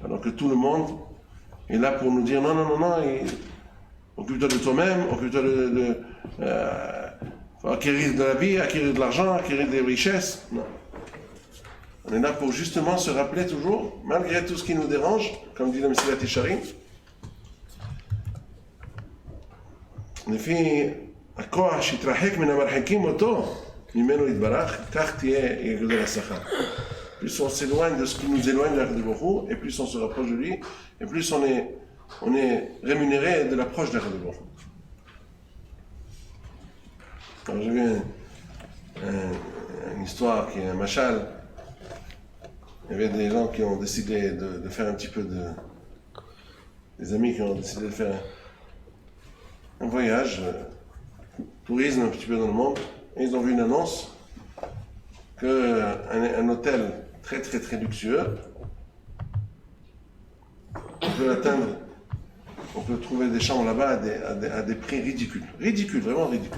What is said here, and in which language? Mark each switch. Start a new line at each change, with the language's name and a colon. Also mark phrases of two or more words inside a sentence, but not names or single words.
French: Alors que tout le monde est là pour nous dire non, occupe-toi de toi-même, occupe-toi faut acquérir de la vie, acquérir de l'argent, acquérir des richesses. Non. On est là pour justement se rappeler toujours, malgré tout ce qui nous dérange, comme dit le Messilat Yesharim,
Hebrew: לפי הכוח שהתרחק מן המרחקים אותו, ממנו יתברך, כך תהיה גדול השכר.
French: Plus on s'éloigne de ce qui nous éloigne de l'
Hebrew: הקדוש ברוך הוא,
French: et plus on se rapproche de lui, et plus on est rémunéré de l'approche de l'
Hebrew: הקדוש ברוך הוא.
French: Alors j'ai vu une histoire qui est un machal. Il y avait des gens qui ont décidé de faire un petit peu des amis qui ont décidé de faire un voyage, tourisme un petit peu dans le monde, et ils ont vu une annonce qu'un hôtel très très très luxueux, on peut l'atteindre, on peut trouver des chambres là-bas à des prix ridicules, vraiment ridicules.